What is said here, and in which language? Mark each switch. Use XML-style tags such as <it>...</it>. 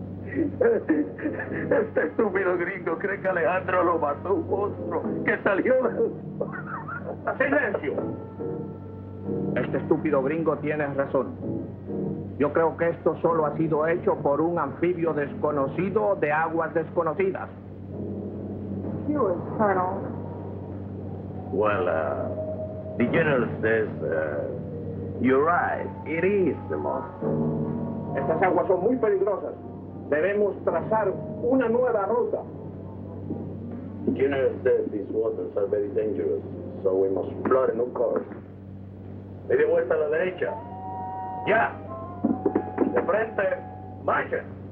<es>Este estúpido gringo cree que Alejandro lo mató un monstruo que salió del... ¡Silencio! Este estúpido gringo tiene razón. Yo creo que esto solo ha sido hecho por un anfibio desconocido de aguas desconocidas.</es> <en>Yours, Colonel. Well, the general says, you're right, it is the monster.</en> <es>Estas aguas son muy peligrosas. Debemos trazar una nueva ruta.</es> <en>The general says these waters are very dangerous, so we must plot a new course.</en> <es>De vuelta a la derecha. Ya. De frente, marcha.</es>